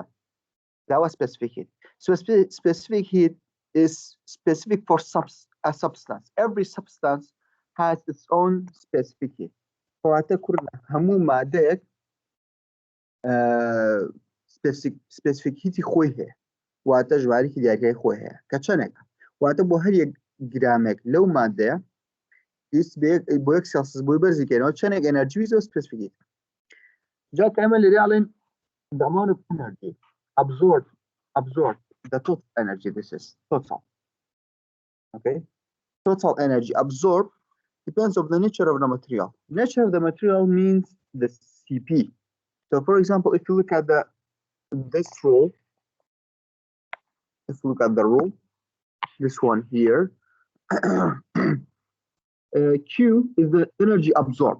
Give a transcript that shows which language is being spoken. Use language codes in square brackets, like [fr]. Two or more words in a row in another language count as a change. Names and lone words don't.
[en] That was specific heat. So specific heat is specific for a substance. Every substance has its own specific heat. specific heat [ckb] خوی هەیە واتە ژمارەی دیاریای خۆی هەیە کە چەندێکە واتە بۆ هەر 1 گرامێک لەو مادەیە بۆ 1 سلسیوس بۆی بەرزیکەینەوە چەندێک ئەنەرجی ویزەوە [en] specific heat. [ckb] جا کەمە لێرە ئاڵێن [en] the amount of energy absorbed the total energy. This is total. Okay, total energy absorbed depends on the nature of the material. Nature of the material means the CP. So for example, if you look at this rule, this one here, Q is the energy absorbed.